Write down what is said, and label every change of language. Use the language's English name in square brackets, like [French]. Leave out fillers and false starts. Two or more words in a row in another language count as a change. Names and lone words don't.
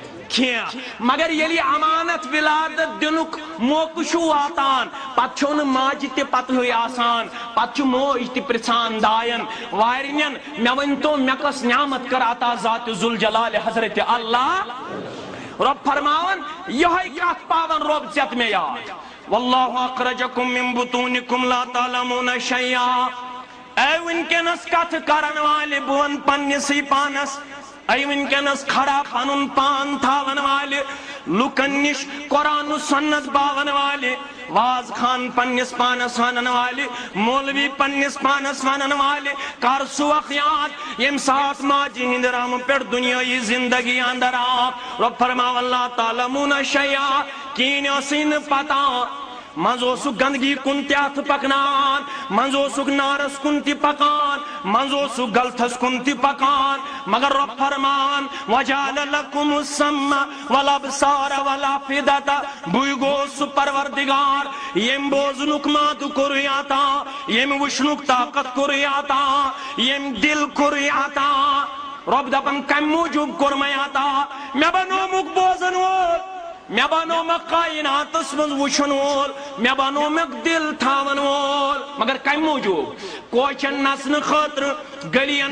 [Kashmiri] مگر ییٚلہِ امانت ولادت دِنُک موقعہٕ چھُ واتان پتہٕ چھُنہٕ ماجہِ تہِ پتہٕے آسان پتہٕ چھُ موج تہِ پرژھان داین وارِنٮ۪ن مےٚ ؤنۍتو مےٚ کۄس نعمت کٔر عطا ذات ذوالجلال حضرت اللہ رۄب فرماوان یِہوٚے کتھ پاون رۄب ژٮ۪تھ مےٚ یاد [Arabic] واللہ اخرجکم من بطونکم لا تعلمون شیئا [Kashmiri] اے وٕنکٮ۪نس کتھ کرن والہِ بہٕ ونہٕ پننِسٕے پانس اے ونکٮ۪نس کھڑا پنُن پان تھاون والہِ لُکن نِش قرآن و سنت باون والہِ واز خان پننِس پانس ونن والہِ مولوی پننِس پانس ونن والہِ کر سُہ وق یاد ییٚمہِ ساتہٕ ماجہِ ہٕنٛدِ رحمہٕ پٮ۪ٹھ دُنیٲیی زندگی اندر آو رۄب فرماو [Arabic] اللہ تعلمون شیئا [Kashmiri] کِہیٖنۍ ٲسٕے نہٕ پتہ منٛز اوسُکھ گندگی کُن تہِ اتھٕ پکنان منٛز اوسُکھ نارس کُن تہِ پکان منٛز اوسُکھ غلطس کُن تہِ پکان مگر رۄب فرمان [Arabic] وجعل لکم السمع والابصار والافئدة [Kashmiri] بٕے گوٚوس سُہ پروردگار ییٚمۍ بوزنُک مادٕ کوٚرُے عطا ییٚمۍ وٕچھنُک طاقت کوٚرُے عطا ییٚمۍ دل کوٚرُے عطا رۄب دپان کمہِ موٗجوٗب کوٚر مےٚ عطا مےٚ بنومُکھ بوزن وول مےٚ بنومکھ کائناتس منٛز وٕچھن وول مےٚ بنومکھ دل تھاون وول مگر کمہِ موٗجوٗب کوچن نژنہٕ خٲطرٕ گلین